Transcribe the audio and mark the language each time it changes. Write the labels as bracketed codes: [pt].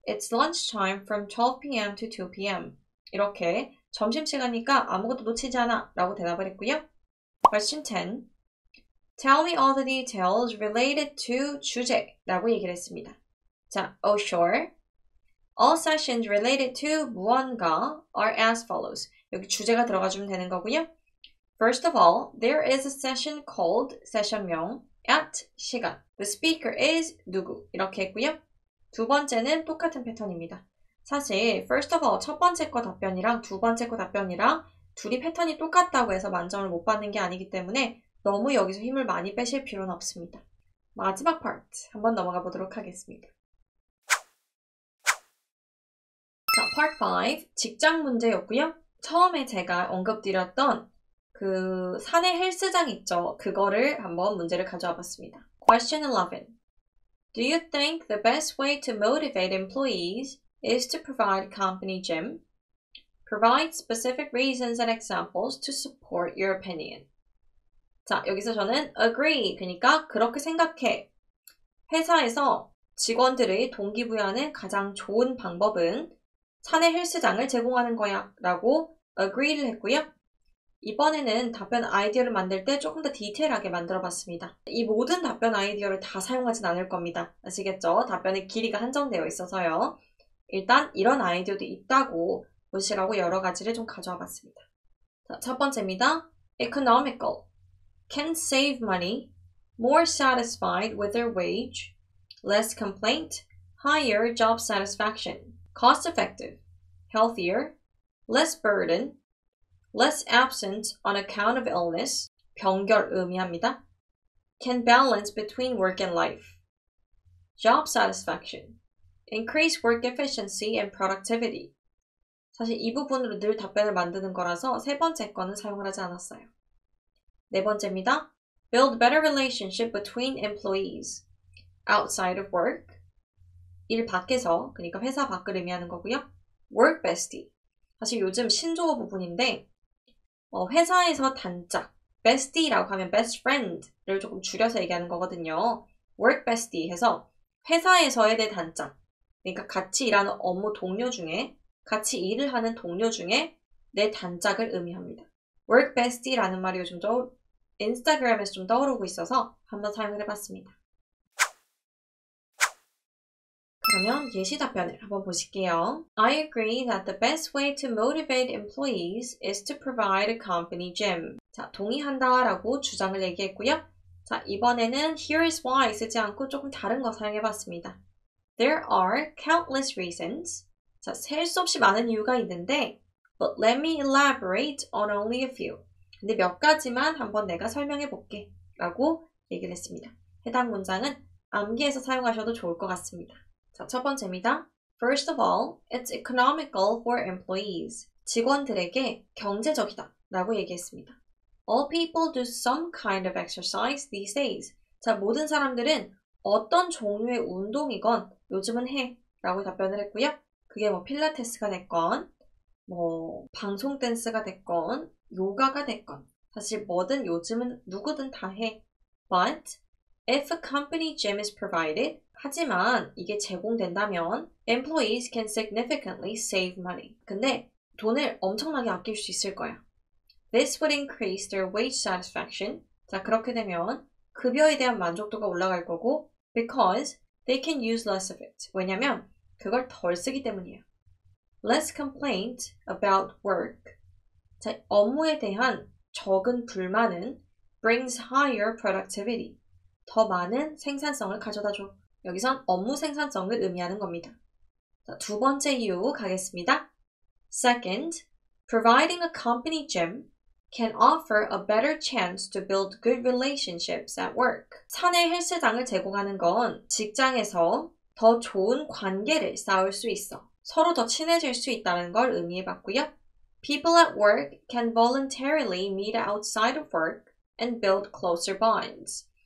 [en] It's lunchtime from 12 p.m. to 2 p.m. [ko] 이렇게 점심시간이니까 아무것도 놓치지 않아 라고 대답을 했고요. [en] Question 10. Tell me all the details related to 주제 [ko] 라고 얘기를 했습니다. [en] 자, oh sure. All sessions related to 무언가 are as follows. [ko] 여기 주제가 들어가주면 되는 거고요. [en] First of all, there is a session called 세션명 at 시간. The speaker is [ko] 누구 이렇게 했고요. 두 번째는 똑같은 패턴입니다. 사실 [en] first of all [ko] 첫 번째 거 답변이랑 두 번째 거 답변이랑 둘이 패턴이 똑같다고 해서 만점을 못 받는 게 아니기 때문에 너무 여기서 힘을 많이 빼실 필요는 없습니다. 마지막 파트 한번 넘어가 보도록 하겠습니다. 자, Part 5 직장 문제였고요. 처음에 제가 언급드렸던 그 사내 헬스장 있죠. 그거를 한번 문제를 가져와 봤습니다. [en] Question 11. Do you think the best way to motivate employees is to provide company gym? Provide specific reasons and examples to support your opinion. [ko] 자, 여기서 저는 agree, 그러니까 그렇게 생각해. 회사에서 직원들의 동기부여하는 가장 좋은 방법은 사내 헬스장을 제공하는 거야 라고 agree를 했고요. 이번에는 답변 아이디어를 만들 때 조금 더 디테일하게 만들어 봤습니다. 이 모든 답변 아이디어를 다 사용하진 않을 겁니다. 아시겠죠? 답변의 길이가 한정되어 있어서요. 일단 이런 아이디어도 있다고 무엇이라고 여러 가지를 좀 가져와 봤습니다. 자, 첫 번째입니다. [en] economical, can save money, more satisfied with their wage, less complaint, higher job satisfaction, cost effective, healthier, less burden, less absent on account of illness, [ko] 병결 의미합니다. [en] can balance between work and life, job satisfaction, increase work efficiency and productivity. [ko] 사실 이 부분으로 늘 답변을 만드는 거라서 세 번째 거는 사용을 하지 않았어요. 네 번째입니다. [en] Build better relationship between employees outside of work. [ko] 일 밖에서, 그러니까 회사 밖을 의미하는 거고요. [en] Work bestie. [ko] 사실 요즘 신조어 부분인데 회사에서 단짝, bestie라고 하면 best friend를 조금 줄여서 얘기하는 거거든요. Work bestie 해서 회사에서의 내 단짝, 그러니까 같이 일하는 업무 동료 중에 같이 일을 하는 동료 중에 내 단짝을 의미합니다. work bestie라는 말이 요즘 인스타그램에서 좀 떠오르고 있어서 한번 사용을 해봤습니다. 그러면 예시 답변을 한번 보실게요. [en] I agree that the best way to motivate employees is to provide a company gym. [ko] 자, 동의한다 라고 주장을 얘기했고요. 자, 이번에는 here is why 쓰지 않고 조금 다른 거 사용해봤습니다. [en] There are countless reasons. 자, [ko] 셀 수 없이 많은 이유가 있는데 [en] but let me elaborate on only a few. [ko] 근데 몇 가지만 한번 내가 설명해 볼게 라고 얘기를 했습니다. 해당 문장은 암기해서 사용하셔도 좋을 것 같습니다. 자, 첫 번째입니다. [en] First of all, it's economical for employees. [ko] 직원들에게 경제적이다 라고 얘기했습니다. [en] All people do some kind of exercise these days. [ko] 자, 모든 사람들은 어떤 종류의 운동이건 요즘은 해 라고 답변을 했고요. 그게 뭐 필라테스가 됐건 방송 댄스가 됐건 요가가 됐건 사실 뭐든 요즘은 누구든 다 해. [en] But if a company gym is provided, [ko] 하지만 이게 제공된다면 [en] employees can significantly save money. [ko] 근데 돈을 엄청나게 아낄 수 있을 거야. [en] This would increase their wage satisfaction. [ko] 자, 그렇게 되면 급여에 대한 만족도가 올라갈 거고 [en] because they can use less of it. [ko] 왜냐면 그걸 덜 쓰기 때문이에요. [en] Less complaint about work. [ko] 자, 업무에 대한 적은 불만은 [en] brings higher productivity. [ko] 더 많은 생산성을 가져다 줘. 여기선 업무 생산성을 의미하는 겁니다. 자, 두 번째 이유 가겠습니다. [en] Second, providing a company gym can offer a better chance to build good relationships at work. [ko] 사내 헬스장을 제공하는 건 직장에서 더 좋은 관계를 쌓을 수 있어. 서로 더 친해질 수 있다는 걸 의미해봤고요. [en] People at work can voluntarily meet outside of work and build closer bonds.